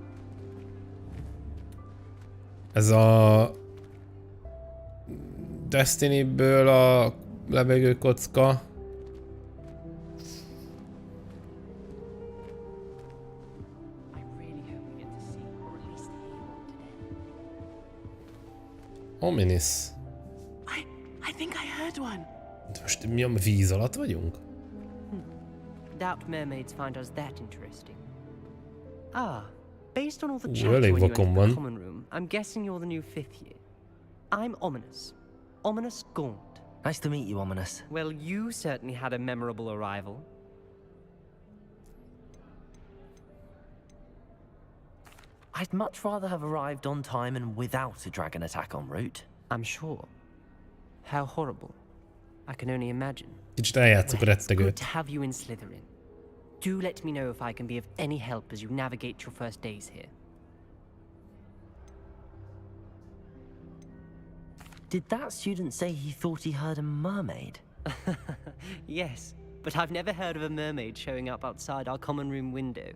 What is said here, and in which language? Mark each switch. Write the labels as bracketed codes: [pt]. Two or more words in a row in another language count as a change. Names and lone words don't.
[hu] Ez a Destiny-ből a levegőkocka. Ominis. [en] I think I heard one. [hu] Most mi a víz alatt vagyunk? [en] Doubt mermaids find us that interesting. Ah, based on all the [hu] Elég [en] chatter when you [hu] vakon [en] entered [hu] van. [en] the common room, I'm guessing you're the new 5th year. I'm Ominous. Ominous Gaunt. Nice to meet you, Ominous. Well, you certainly had a memorable arrival. I'd much rather have arrived on time and without a dragon attack en route. I'm sure. How horrible. I can only imagine. [hu] Kicsit eljátszuk a [en] Good [hu] rettegőt. [en] to have you in Slytherin. Do let me know if I can be of any help as you navigate your first days here. Did that student say he thought he heard a mermaid? Yes, but I've never heard of a mermaid showing up outside our common room window.